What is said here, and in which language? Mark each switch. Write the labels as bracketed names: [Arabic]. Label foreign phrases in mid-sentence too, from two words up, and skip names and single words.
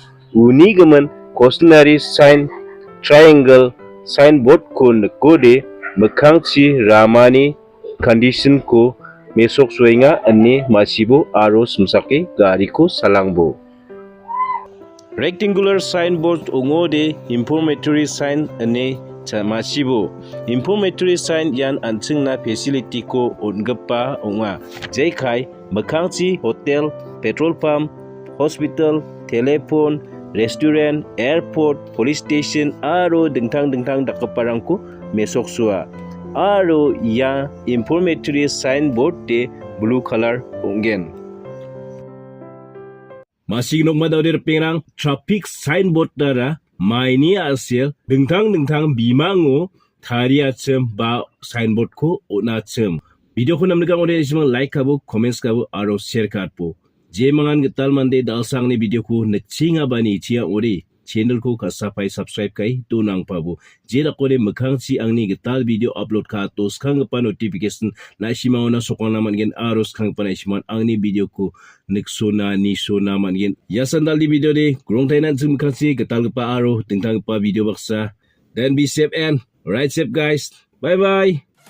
[Garo] Uni gemen [English] cautionary sign triangle signboard [Garo] ko nekode mekhang chi ramani condition ko mesok soenga ane masibo aro sumsake gari ko salangbo. [English] Rectangular signboard [Garo] ungode informatory sign ane masibo. [English] Informatory sign [Garo] yan ancung na facility ko onggepa unga. Jekai mekhang chi [English] hotel, petrol pump, hospital, telephone, restaurant, airport, police station [Garo] aro dengtang-dengtang dakaparang ko mesok sua. Aro ya [English] informatory signboard [Garo] te [English] blue color [Garo] ungen. Masih nok daw dir pingrang [English] traffic signboard [Garo] dara maini asel dengtang-dengtang bimango tharia chem ba signboard ko ona chem. Video ko namlegang ode ismang like kabu, comments kabu aro share katpo. Je mangan getal mande dalsang ni video ko nechinga bani chia ore channel ko kasapai subscribe kai tunang pabu. Je la kode mekhang chi angni getal [English] video upload [Garo] ka tos khang pa notification na shimao na sokong naman gen aros khang pa na shiman angni video ko neksona ni so naman gen ya sandal di video de grong tainan zum mekhang chi getal pa aro tentang pa video baksa. [English] Then be safe and right safe guys. Bye bye.